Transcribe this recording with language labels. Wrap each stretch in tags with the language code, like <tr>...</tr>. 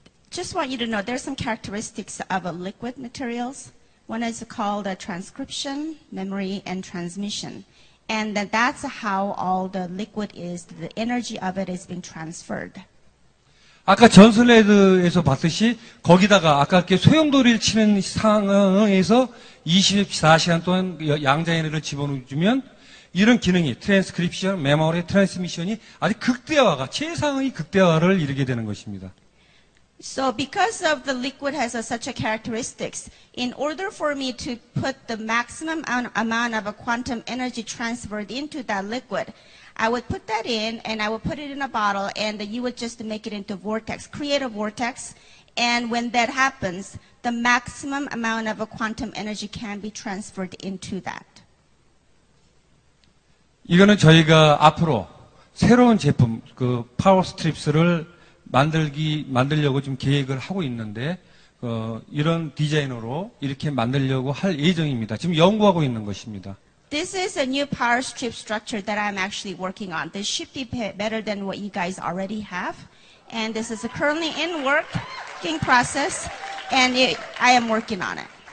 <en>Just want you to know there's some characteristics of liquid materials. One is called transcription, memory, and transmission. And that's how all the liquid is, the energy of it is being transferred.</en> <ko>아까 전설레드에서 봤듯이 거기다가 아까 이렇게 소용돌이를 치는 상황에서 24시간 동안 양자 에너지를 집어넣으면 이런 기능이 트랜스크립션, 메모리, 트랜스미션이 아주 극대화가 최상의 극대화를 이루게 되는 것입니다.</ko> <en>So because of the liquid has such a characteristics, in order for me to put the maximum amount of a quantum energy transferred into that liquid, I would put that in and I would put it in a bottle and you would just make it into vortex, create a vortex. And when that happens, the maximum amount of a quantum energy can be transferred into that.</en> <ko>이거는 저희가 앞으로 새로운 제품, 파워 스트립스를 만들려고 지금 계획을 하고 있는데, 이런 디자인으로 이렇게 만들려고 할 예정입니다. 지금 연구하고 있는 것입니다.</ko> <en>This is a new power strip structure that I'm actually working on. This should be better than what you guys already have. And this is currently in working process, and I am working on it.</en>